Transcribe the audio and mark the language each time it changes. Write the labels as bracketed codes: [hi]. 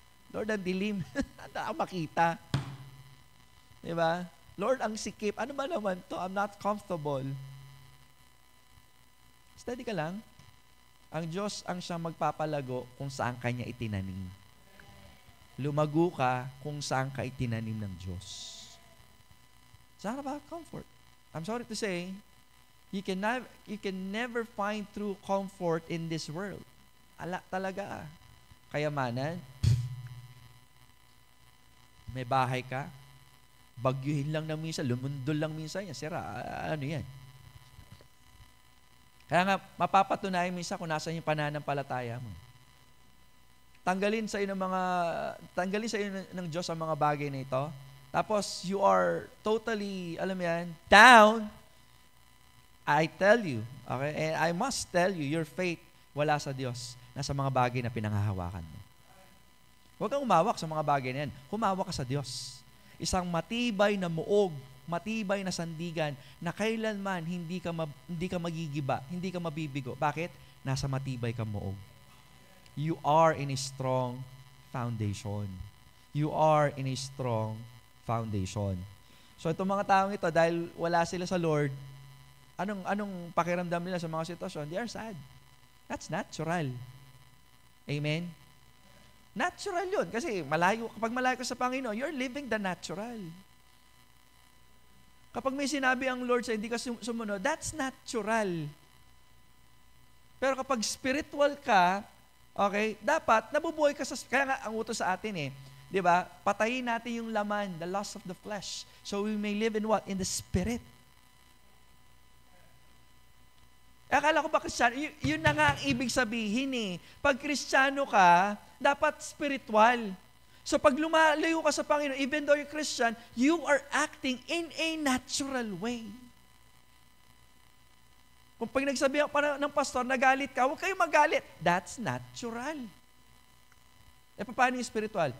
[tl] Lord, ang dilim. Hindi ako makita. Diba? Lord, ang sikip. Ano ba naman to? [en] I'm not comfortable. [tl] Steady ka lang. Ang Diyos ang siyang magpapalago kung saan Kanya itinanim. Lumago ka kung saan ka itinanim ng Diyos. [en] It's not about comfort. I'm sorry to say, you can never find true comfort in this world. [tl] Talaga. Kayamanan, may bahay ka, bagyuhin lang ng minsan, lumundol lang minsan yan, sira, ano yan? Kaya nga, mapapatunayan minsan kung nasan yung pananampalataya mo. Tanggalin sa iyo ng Diyos ang mga bagay na ito. Tapos, [en] you are totally, [tl] alam mo yan, [en] down. I tell you, okay, and I must tell you, your faith [tl] wala sa Diyos, nasa mga bagay na pinanghahawakan mo. Huwag kang umawak sa mga bagay na yan. Humawak ka sa Diyos. Isang matibay na muog, matibay na sandigan na kailanman hindi ka magigiba, hindi ka mabibigo. Bakit? Nasa matibay kang muog. [en] You are in a strong foundation. You are in a strong foundation. [tl] So itong mga taong ito, dahil wala sila sa Lord, anong pakiramdam nila sa mga sitwasyon? [en] They are sad. That's natural. Amen? [tl] Natural yun. Kasi kapag malayo ka sa Panginoon, [en] you're living the natural. [tl] Kapag may sinabi ang Lord sa hindi ka sumunod, [en] that's natural. [tl] Pero kapag spiritual ka, okay, dapat nabubuhay ka sa, kaya nga ang utos sa atin di ba? Patayin natin yung laman, [en] the lust of the flesh. So we may live in what? In the Spirit. [tl] Akala ko ba Kristiyano? Yun na nga ang ibig sabihin Pag Kristiyano ka, dapat spiritual. So pag lumalayo ka sa Panginoon, [en] even though you're Christian, you are acting in a natural way. [tl] Kung pag nagsabi pa ng pastor, nagalit ka, huwag kayong magalit. [en] That's natural. [tl] Paano yung spiritual?